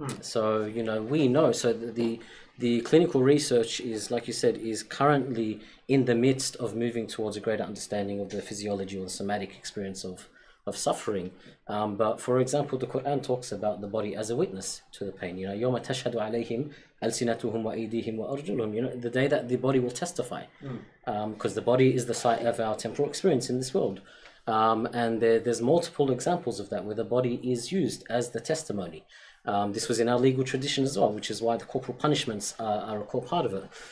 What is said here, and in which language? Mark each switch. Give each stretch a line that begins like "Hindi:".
English: So, you know, we know, so the clinical research is, like you said, is currently in the midst of moving towards a greater understanding of the physiology or the somatic experience of suffering. But for example, the Quran talks about the body as a witness to the pain. You know,
Arabic: يَوْمَ تَشْهَدُ عَلَيْهِمْ أَلْسِنَتُهُمْ وَأَيْدِيهِمْ وَأَرْجُلُهُم.
English: You know, the day that the body will testify, because the body is the site of our temporal experience in this world. And there's multiple examples of that where the body is used as the testimony. This was in our legal tradition as well, which is why the corporal punishments are a core part of it.